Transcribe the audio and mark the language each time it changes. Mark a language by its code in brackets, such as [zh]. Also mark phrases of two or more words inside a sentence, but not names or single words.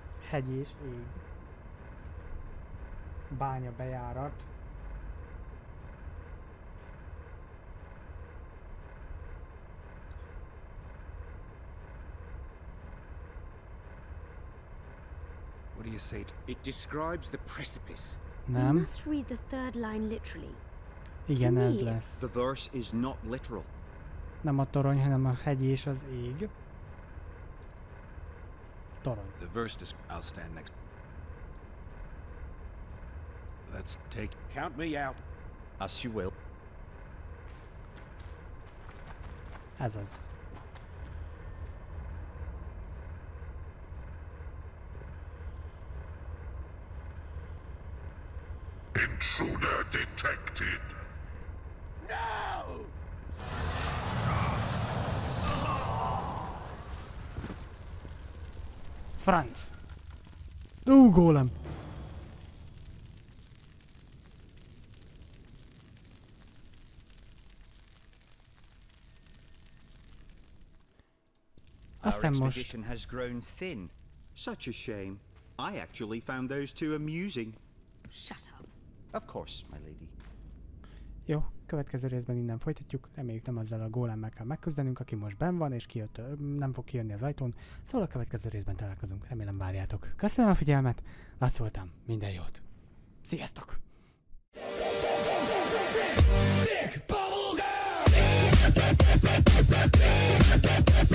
[hu] Hegy és ég. Bánya bejárat. [en] What do you say? It describes the precipice. You [hu] Nem? [en] must read the third line literally. [hu] Igen, [en] To [hu] ez [en] me, [hu] lesz. [en] The verse is not literal. [hu] Nem a torony, hanem a hegy és az ég. Torony. [en] The verse I'll stand next. Let's take... Count me out. As you will. [hu] Ez az. [en] Intruder detected. No! [hu] Franc! Gólem! [en] Our [hu] Aztán most... [en] expedition has grown thin. Such a shame. I actually found those two amusing. Shut up. Of course, my lady. [hu] Jó, következő részben innen folytatjuk. Reméljük nem azzal a gólemmel kell megküzdenünk, aki most benn van, és kijött, nem fog kijönni az ajtón. Szóval a következő részben találkozunk. Remélem várjátok. Köszönöm a figyelmet, Lac voltam, minden jót. Sziasztok! [en] Sick bubble gum!